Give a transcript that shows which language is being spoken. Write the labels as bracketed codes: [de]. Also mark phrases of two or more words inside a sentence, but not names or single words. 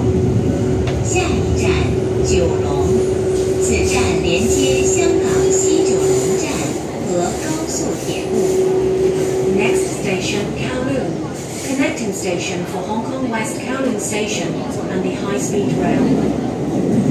[zh] 下一站九龍，此站连接香港西九龍站和高速铁路。 [en] Next station Kowloon, connecting station for Hong Kong West Kowloon Station and the High Speed Rail.